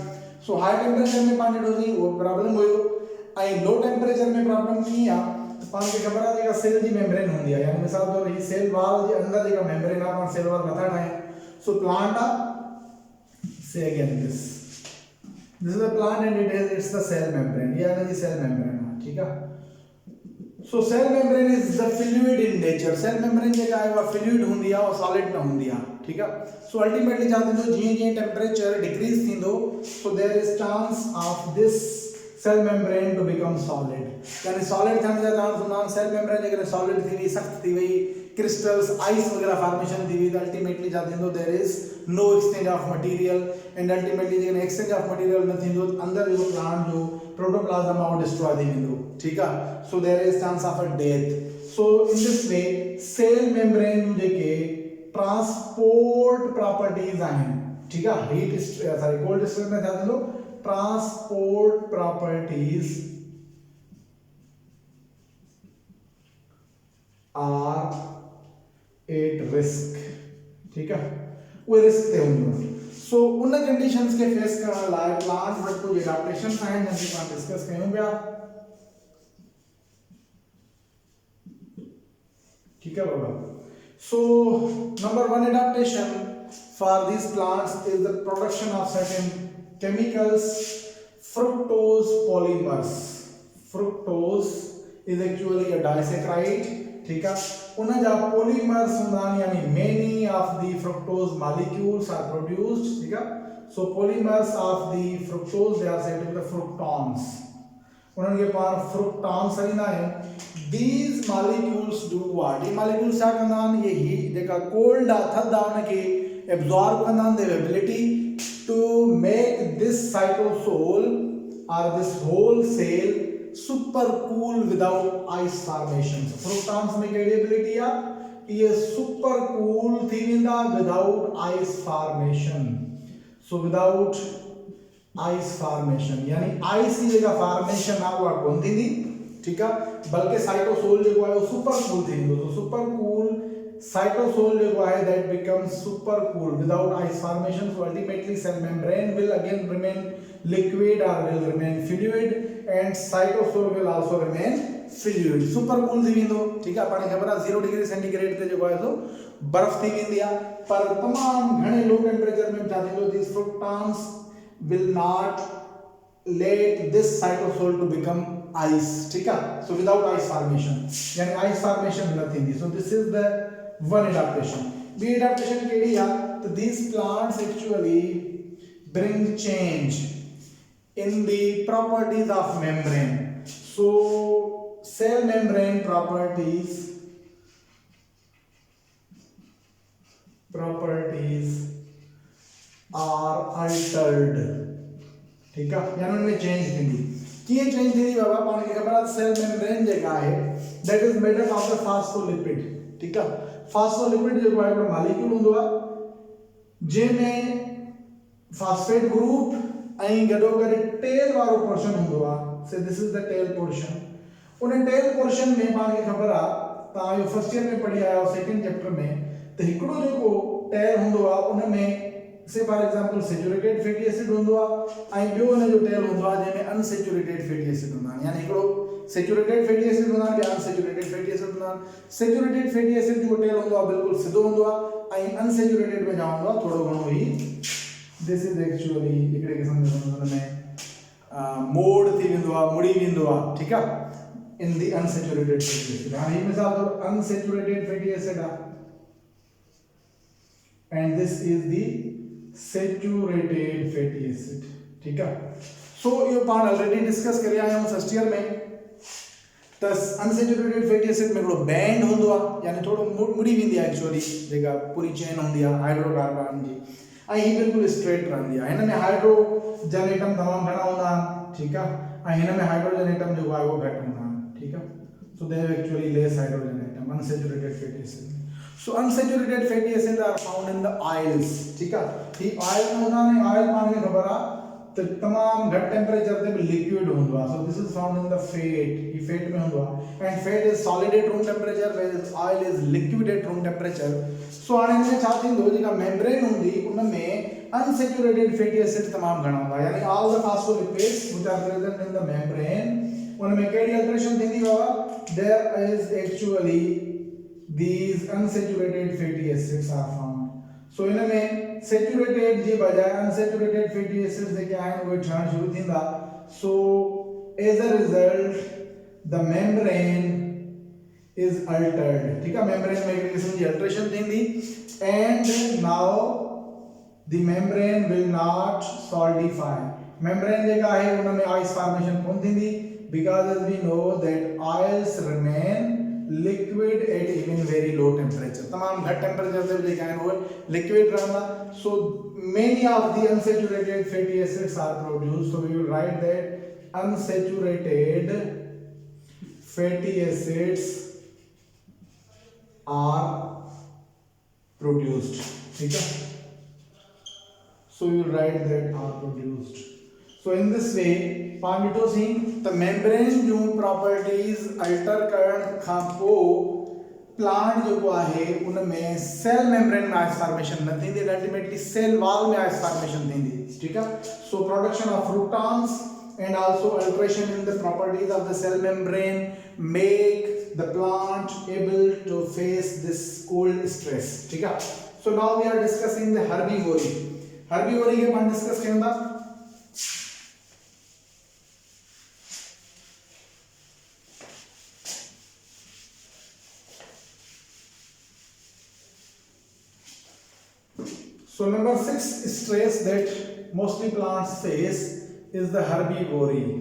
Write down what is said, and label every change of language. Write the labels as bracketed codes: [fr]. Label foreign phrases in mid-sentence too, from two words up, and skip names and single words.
[sd] सो [en] high temperature [sd] में पानी डोजी वो प्रॉब्लम हुयो, ऐं [en] low temperature [sd] में प्रॉब्लम की आ तो पाण खे ख़बर आहे जेका सेल जी मेम्ब्रेन हूंदी आहे, यानी मिसाल तौर ही [en] cell wall [sd] जे अंदर जेका मेम्ब्रेन आहे पाण [en] cell wall [sd] नथा ठाहियूं। सो प्लांट आहे, [en] say again this is a plant and it's the cell membrane, [hi] ये है [en] cell membrane, [hi] ठीक है। [en] so cell membrane is the fluid in nature, cell membrane [sd] जेका है वो fluid होंदी है और solid न होंदी है, [hi] ठीक है। [en] so ultimately [sd] जाते हैं जो जी [en] temperature decrease थींदो, so there is chance of this cell membrane to become solid, [sd] यानी solid थियण जा चांस हूंदा आहिनि। [en] cell membrane [sd] अगर solid थी वई, सख्त थी वई, [en] crystals ice [sd] वगैरह formation थी वई, तो ultimately जाते हैं तो [en] there is no exchange of material, [sd] and ultimately जेकॾहिं [en] exchange of material [sd] न थींदो अंदर जो प्लांट जो प्रोटोप्लाज्म आहे वो डिस्ट्रॉय थी वेंदो, ठीक आहे। [en] so there is chance of a death। so in this way cell membrane जेके transport properties [sd] आहिनि, ठीक आहे, [en] heat sorry cold stress [sd] में छा थींदो, [en] transport properties are at risk, [hi] ठीक है, [sd] वो रिस्क ते हूंदो। सो उन कंडीशंस के फेस करण लाइ प्लांट वटि कुछ एडाप्टेशन आहिनि जिन खे पाण डिस्कस कयूं पिया, [hi] ठीक है बाबा। [en] सो नंबर 1 adaptation for these plants is the production of certain chemicals, fructose polymers। fructose is actually a disaccharide, [hi] ठीक है। [sd] उन जा polymers हूंदा आहिनि, यानी [en] many of the fructose molecules are produced, [hi] ठीक है। [en] so polymers of the fructose they are said to be the fructons, [sd] उन्हनि खे पाण fructons चवंदा आहियूं। [en] these molecules do what, [sd] ये molecules छा कंदा आहिनि, ये ही जेका कोल्ड आहे थधि आहे उन खे एब्जॉर्ब कंदा आहिनि, [en] their ability to make this cytosol or this whole cell super cool without ice formation। [sd] fructons में कहिड़ी एबिलिटी आहे, [en] ये super cool [sd] थी वेंदा [en] without ice formation। so without ice formation [sd] यानी ice जी जेका formation आहे उहा कोन थींदी, [hi] ठीक है, [sd] बल्कि साइटोसोल जो है वो [en] super cool [sd] थी वेंदो। [en] तो super cool cytosol [sd] जो है [en] that becomes super cool without ice formation. so ultimately cell membrane will again remain liquid or will remain fluid and cytosol will also remain fluid। super cool [sd] थी वेंदो, [hi] ठीक है, [sd] पाण खबर आहे [en] 0 degree centigrade [sd] ते जो है तो बर्फ थी वेंदी आहे, पर तमाम घणे [en] low temperature [sd] में छा थींदो, [en] these fructans will not let this cytosol to become ice, [hi] ठीक है। [en] so without ice formation, यानी ice formation [sd] न थींदी। [en] so this is the one adaptation। b adaptation [sd] केड़ी आहे, तो [en] these plants actually bring change in the properties of membrane। so cell membrane properties are altered, [hi] ठीक है, [sd] यानी उनमें चेंज थींदी। कीअं चेंज थींदी बाबा, पाण खे ख़बर आहे सेल मेम्ब्रेन जेका आहे [en] that is made up of the phospholipid, [hi] ठीक है। [sd] फास्फोलिपिड जेको आहे हिकिड़ो मॉलिक्यूल हूंदो आहे जंहिंमें [en] phosphate group [sd] ऐं गॾोगॾु टेल वारो पोर्शन हूंदो आहे। [en] so this is the tail portion. [sd] उन टेल पोर्शन में पाण खे ख़बर आहे, तव्हां इहो [en] first year [sd] में पढ़ी आया आहियो [en] second chapter [sd] में, त हिकिड़ो जेको टेल हूंदो आहे उन में से [en] for example saturated fatty acid [sd] हूंदो आहे ऐं ॿियो उन जो टेल हूंदो आहे जंहिंमें [en] unsaturated fatty acid [sd] हूंदा आहिनि। यानी हिकिड़ो [en] saturated fatty acid [sd] हूंदा आहिनि, ॿिया [en] unsaturated fatty acid [sd] हूंदा आहिनि। [en] saturated fatty acid [sd] जो टेल हूंदो आहे बिल्कुलु सिधो हूंदो आहे ऐं अनसैचुरेटेड में छा हूंदो आहे, थोरो घणो ई [en] this is actually [sd] हिकिड़े क़िस्म जो हुन में मोड़ थी वेंदो आहे, मुड़ी वेंदो आहे, ठीक आहे, [en] in the unsaturated fatty acid. [sd] हाणे ही मिसाल तौर [en] unsaturated fatty acid [sd] आहे [en] and this is the saturated fatty acid, [hi] ठीक है। [sd] सो ये पाण ऑलरेडी डिस्कस करे आया हूं [en] first year [sd] में। त [en] unsaturated fatty acid [sd] में हिकिड़ो बैंड हूंदो आहे, यानी थोरो मुड़ी वेंदी आहे एक्चुअली, जेका पूरी चेन हूंदी आहे हाइड्रोकार्बन जी, ऐं ही बिल्कुलु स्ट्रेट रहंदी आहे। हिन में [en] hydrogen atom [sd] तमामु घणा हूंदा आहिनि, ठीक आहे, ऐं हिन में [en] hydrogen atom [sd] जेको आहे उहो घटि हूंदा आहिनि, ठीक आहे। [en] so they have actually less hydrogen atom unsaturated fatty acid. So unsaturated fatty acids are found in the oils, [hi] ठीक है। [sd] ये ऑयल में होना नहीं, ऑयल पाण खे ख़बर आहे तो तमाम घट टेम्परेचर ते भी लिक्विड हूंदो आहे। [en] so this is found in the fat, [sd] ये फैट में हूंदो आहे [en] and fat is solid at room temperature where oil is liquid at room temperature. [sd] सो हाणे हिन छा थींदो, जेका मेम्ब्रेन हूंदी उन में [en] unsaturated fatty acid [sd] तमाम घणा हूंदा, यानी [en] all the phospholipids which are present in the membrane [sd] उन में कहिड़ी अल्टरेशन थींदी बाबा, [en] there is actually these unsaturated fatty acids are found। [sd] so इनमें saturated जे बजाय [en] unsaturated fatty acids [sd] जेके आहिनि उहे ठहण शुरू थींदा। [en] so as a result the membrane is altered, [hi] ठीक है, [sd] membrane में एक किस्म की alteration थींदी [en] and now the membrane will not solidify। membrane [sd] जेका आहे उनमें [en] ice formation [sd] कोन थींदी [en] because as we know that oils remain liquid at even very low temperature। [sd] तमाम घट टेम्परेचर ते जेका आहिनि उहे लिक्विड रहंदा। [en] so many of the unsaturated fatty acids are produced। so we will write that unsaturated fatty acids are produced, [hi] ठीक है। [en] so we will write that are produced। so in this way [sd] पाण ॾिठोसीं त मेम्ब्रेन जूं प्रॉपर्टीज अल्टर करण खां पोइ प्लांट जेको आहे उन में [en] cell membrane [sd] में [en] ice formation [sd] न थींदी, अल्टीमेटली [en] cell wall [sd] में [en] ice formation [sd] थींदी, ठीक आहे। [en] so production of fructans and also alteration in the properties of the cell membrane make the plant able to face this cold stress, [sd] ठीक आहे। [en] so now we are discussing the herbivory. [sd] हर्बीवोरी के पाण डिस्कस कयूं था। [en] So number 6 stress that mostly plants face is the herbivory।